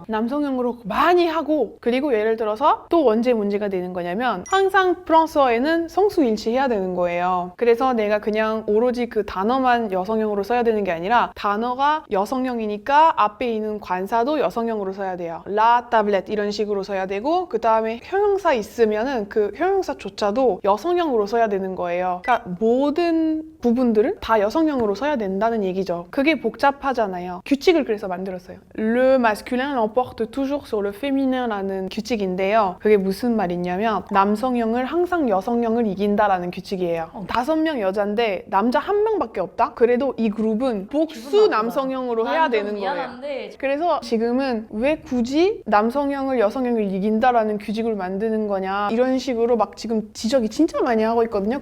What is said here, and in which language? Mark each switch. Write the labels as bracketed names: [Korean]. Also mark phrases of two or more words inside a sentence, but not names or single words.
[Korean] 남성형으로 많이 하고 그리고 예를 들어서 또 언제 문제가 되는 거냐면 항상 프랑스어에는 성수일치해야 되는 거예요. 그래서 내가 그냥 오로지 그 단어만 여성형으로 써야 되는 게 아니라 단어가 여성형이니까 앞에 있는 관사도 여성형으로 써야 돼요. [French] La tablette [Korean] 이런 식으로 써야 되고 그 다음에 형용사 있으면은 그 형용사조차도 여성형으로 써야 되는 거예요. 그러니까 모든 부분들을 다 여성형으로 써야 된다는 얘기죠. 그게 복잡하잖아요. 규칙을 그래서 만들었어요. [French] Le masculin l'emporte toujours sur le féminin라는 규칙인데요. [Korean] 그게 무슨 말이냐면 남성형을 항상 여성형을 이긴다라는 규칙이에요. 5명 여잔데 남자 1명밖에 없다? 그래도 이 그룹은 복수 남성형으로 해야 되는 거예요. 미안한데 그래서 지금은 왜 굳이 남성형을 여성형을 이긴다라는 규칙을 만드는 거냐 이런 식으로 막 지금 지적이 진짜 많이 하고 있거든요.